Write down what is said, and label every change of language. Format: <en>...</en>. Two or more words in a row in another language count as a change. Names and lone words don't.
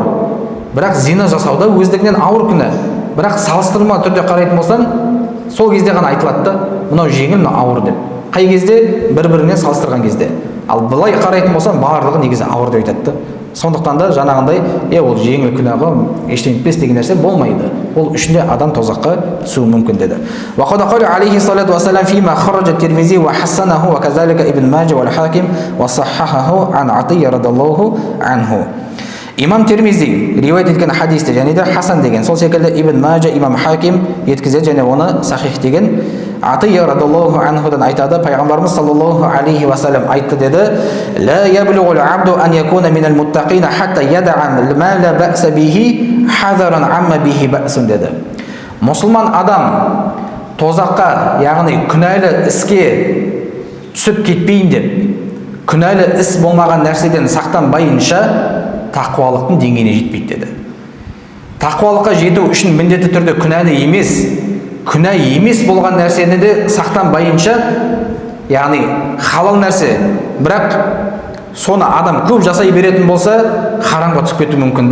<kk>Бірақ зина жасауда өздігінен ауыр күнә. Бірақ салыстырма түрде қарайтын болсан, сол кезде ғана айтылады, мынау жеңіл, мынау ауыр деп. Қай кезде? Бір-бірінен салыстырған кезде. Ал былай қарайтын болсан, барлығы негізі ауыр деп айтады. Сондықтан да жаңағындай, ол жеңіл күнәға ештеңе етпес деген нәрсе болмайды. Ол үшінде адам тозаққа түсуі мүмкін деді.</kk> <ar>وقد قال عليه الصلاة والسلام فيما أخرجه الترمذي وحسنه وكذلك ابن ماجه والحاكم وصححه عن عطية رضي الله عنه.</ar> <kk>Имам Тирмизи риуаят еткен хадисте, және де Хасан деген, сол секілді ибн Маджа, имам Хаким еткізеді, және оны сахих деген Атия</kk> <ar>رضي الله عنه</ar> <kk>айтады, пайғамбарымыз</kk> <ar>صلى الله عليه وسلم</ar> <kk>айтты деді:</kk> <ar>"لا يبلغ العبد أن يكون من المتقين حتى يدع ما لا بأس به حذرا مما به بأس" деді.</ar> <kk>Мұсылман адам тозаққа, яғни күнәлі іске түсіп кетпейін деп, күнәлі іс болмаған нәрседен сақтанбайынша тақуалықтың деңгейіне жетпейді деді. Тақуалыққа жету үшін міндетті түрде күнә емес болған нәрсені де сақтанбайынша, яғни халал нәрсе, бірақ соны адам көп жасай беретін болса, харамға түсіп кетуі мүмкін да.</kk>